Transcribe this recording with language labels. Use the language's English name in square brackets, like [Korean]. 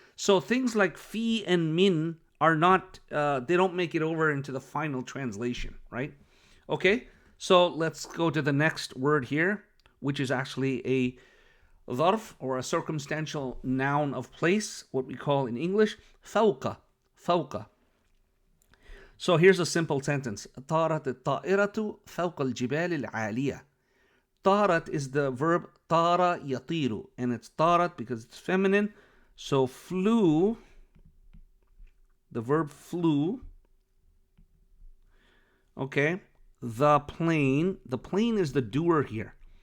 [English] So, things like fi and min are not, they don't make it over into the final translation, right? Okay, so let's go to the next word here, which is actually a dharf, or a circumstantial noun of place, what we call in English, fawqa. Fawqa. So here's a simple sentence. [Arabic] طارت الطائرة فوق الجبال العالية. [English] طارت is the verb طار يطير, and it's طارت because it's feminine, so flew. The verb flew. Okay. The plane is the doer here.